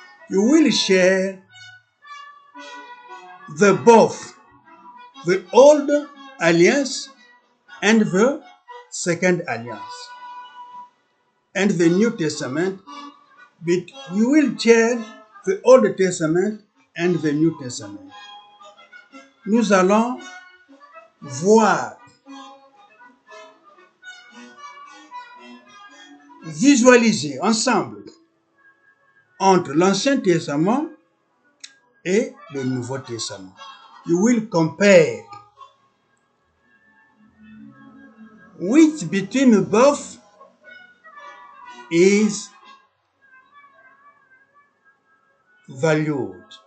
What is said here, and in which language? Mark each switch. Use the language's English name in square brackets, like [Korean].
[English] You will share both the old alliance and the second alliance and the New Testament, but you will share the Old Testament and the New Testament. [French] Nous allons voir, visualiser ensemble entre l'Ancien Testament et le Nouveau Testament. [English] You will compare which between both is valued.